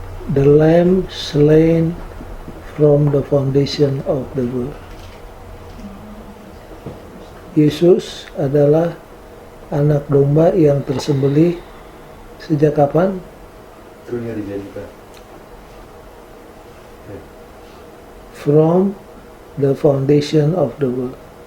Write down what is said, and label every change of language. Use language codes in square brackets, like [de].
[en] The lamb slain from the foundation of the world. [id] Yesus adalah anak domba yang tersembelih sejak kapan? Dunia dijadikan. [en] From the foundation of the world.